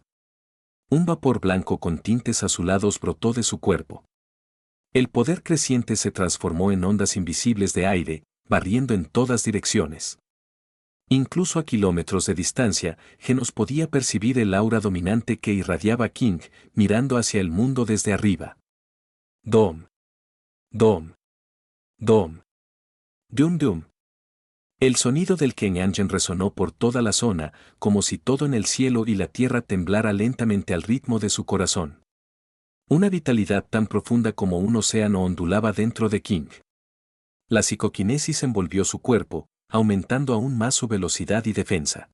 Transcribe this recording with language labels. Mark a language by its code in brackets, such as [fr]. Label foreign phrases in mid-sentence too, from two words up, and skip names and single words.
[es] Un vapor blanco con tintes azulados brotó de su cuerpo. El poder creciente se transformó en ondas invisibles de aire, barriendo en todas direcciones. Incluso a kilómetros de distancia, Genos podía percibir el aura dominante que irradiaba King, mirando hacia el mundo desde arriba. Dom. Dom. Dom. Dum dum. El sonido del Kenyangen resonó por toda la zona, como si todo en el cielo y la tierra temblara lentamente al ritmo de su corazón. Una vitalidad tan profunda como un océano ondulaba dentro de King. La psicoquinesis envolvió su cuerpo, aumentando aún más su velocidad y defensa.